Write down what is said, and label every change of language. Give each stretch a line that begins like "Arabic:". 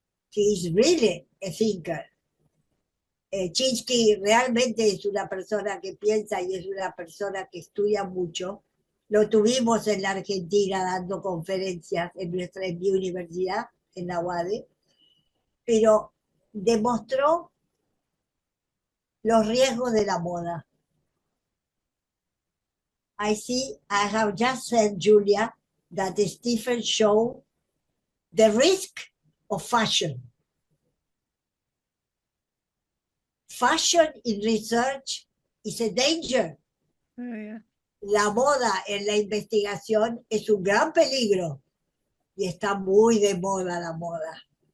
English: He is really a thinker.
Spanish: Chinsky realmente es una persona que piensa y es una persona que estudia mucho. Lo tuvimos en la Argentina dando conferencias en mi universidad, en la UADE, pero demostró los riesgos de la moda.
English: I have just said, Julia, that Stephen showed the risk of fashion. Fashion in research is a danger. Oh, yeah.
Spanish: La moda en la investigación es un gran peligro y está muy de moda la moda.